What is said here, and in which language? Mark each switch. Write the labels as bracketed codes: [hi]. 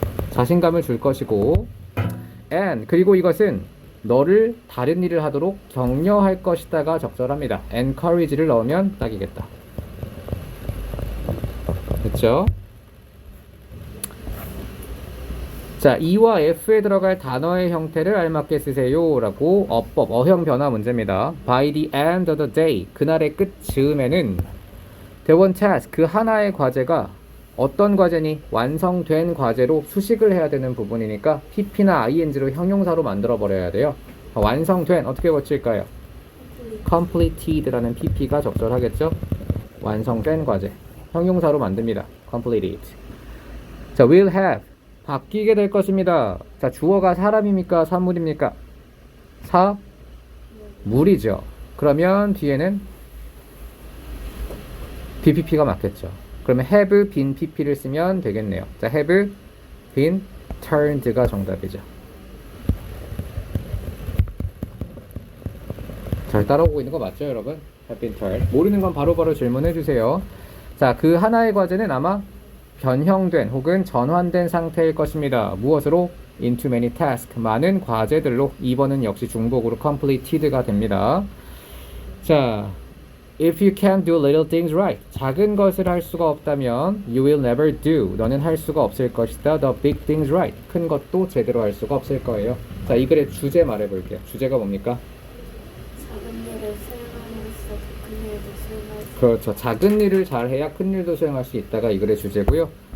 [ko] 자신감을 줄 것이고 and 그리고 이것은 너를 다른 일을 하도록 격려할 것이다가 적절합니다. encourage를 넣으면 딱이겠다. 됐죠? 자, E와 F에 들어갈 단어의 형태를 알맞게 쓰세요 라고 어법, 어형 변화 문제입니다. [en] By the end of the day [ko] 그날의 끝 즈음에는 [en] the one task [ko] 그 하나의 과제가 어떤 과제니? 완성된 과제로 수식을 해야 되는 부분이니까 pp나 ing로 형용사로 만들어 버려야 돼요. 완성된 어떻게 고칠까요? completed라는 pp가 적절하겠죠? 완성된 과제 형용사로 만듭니다. [en] completed. [ko] 자, will have 바뀌게 될 것입니다. 자, 주어가 사람입니까? 사물입니까? 사물이죠. 그러면 뒤에는 bpp가 맞겠죠. 그러면 have been pp를 쓰면 되겠네요. 자, [en] have been turned [ko] 가 정답이죠. 잘 따라오고 있는 거 맞죠, 여러분? [en] have been turned. [ko] 모르는 건 바로바로 질문해 주세요. 자, 그 하나의 과제는 아마 변형된 혹은 전환된 상태일 것입니다. 무엇으로? [en] into many tasks. [ko] 많은 과제들로. 2번은 역시 중복으로 completed가 됩니다. [en] 자, if you can't do little things right. [ko] 작은 것을 할 수가 없다면 [en] you will never do. [ko] 너는 할 수가 없을 것이다. [en] the big things right. [ko] 큰 것도 제대로 할 수가 없을 거예요. 자, 이 글의 주제 말해볼게요. 주제가 뭡니까? 작은 일을 수행함으로써 큰 일도 수행할 수 그렇죠. 작은 일을 잘해야 큰 일도 수행할 수 있다가 이 글의 주제고요.